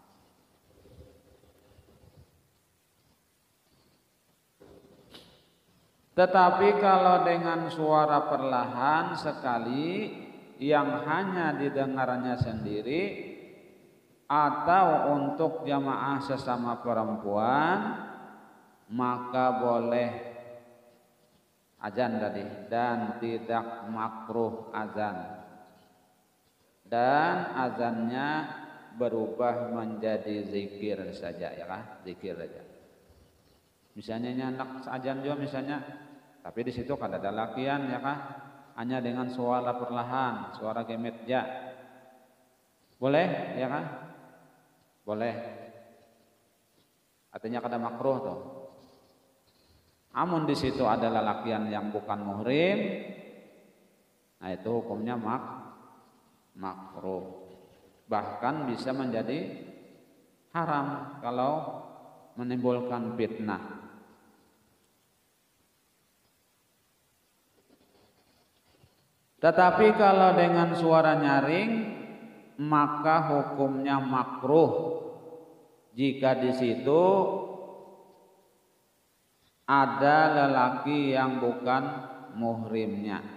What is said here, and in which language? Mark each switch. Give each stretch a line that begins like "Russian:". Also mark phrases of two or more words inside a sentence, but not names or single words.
Indonesian: Tetapi kalau dengan suara perlahan sekali yang hanya didengarnya sendiri atau untuk jamaah sesama perempuan, maka boleh azan tadi dan tidak makruh azan, dan azannya berubah menjadi zikir saja ya kah? Zikir saja. Misalnya hendak azan juga misalnya, tapi di situ kada ada lakian ya kah? Hanya dengan suara perlahan, suara gemet ja. Boleh ya kah? Boleh. Artinya kada makruh tuh. Amun di situ ada lelakian yang bukan muhrim, nah itu hukumnya makruh. Bahkan bisa menjadi haram kalau menimbulkan fitnah. Tetapi kalau dengan suara nyaring maka hukumnya makruh jika di situ ada lelaki yang bukan muhrimnya.